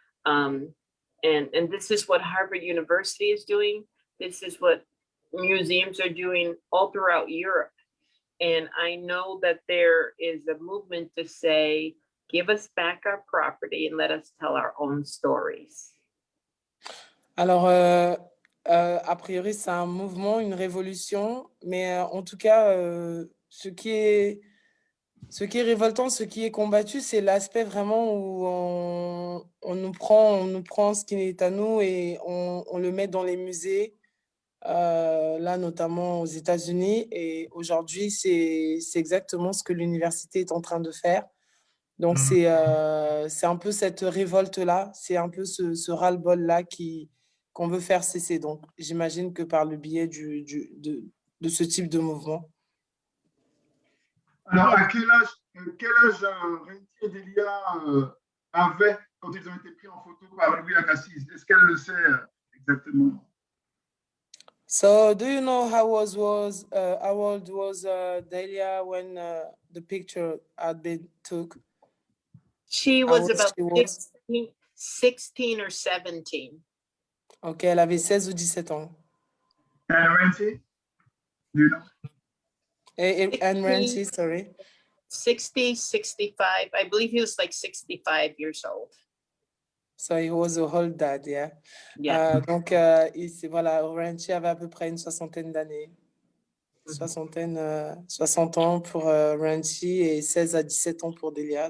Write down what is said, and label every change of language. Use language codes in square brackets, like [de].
[en] And this is what Harvard University is doing. This is what museums are doing all throughout Europe. And I know that there is a movement to say, give us back our property and let us tell our own stories. [fr] Alors, a priori, c'est un mouvement, une révolution, mais en tout cas, ce qui est révoltant, ce qui est combattu, c'est l'aspect vraiment où on nous prend ce qui est à nous et on le met dans les musées, là notamment aux États-Unis. Et aujourd'hui, c'est exactement ce que l'université est en train de faire. Donc, c'est un peu cette révolte-là, c'est un peu ce ras-le-bol-là qu'on veut faire cesser. Donc, j'imagine que par le biais de ce type de mouvement. Alors, à quel âge Renzi et Delia avaient quand ils ont été pris en photo par Louis Agassiz? Est-ce qu'elle le sait exactement? [en] So, do you know how old was Delia when the picture had been took? She was about 16 or 17. [fr] Ok, elle avait 16 ou 17 ans. [en] And Renzi? Do you know? And Renzi, sorry. 60, 65. I believe he was like 65 years old. So he was a old dad, yeah. Yeah. [fr] Donc, voilà, Renchi avait à peu près une soixantaine d'années. 60 ans pour Renchi et 16 à 17 ans pour Delia.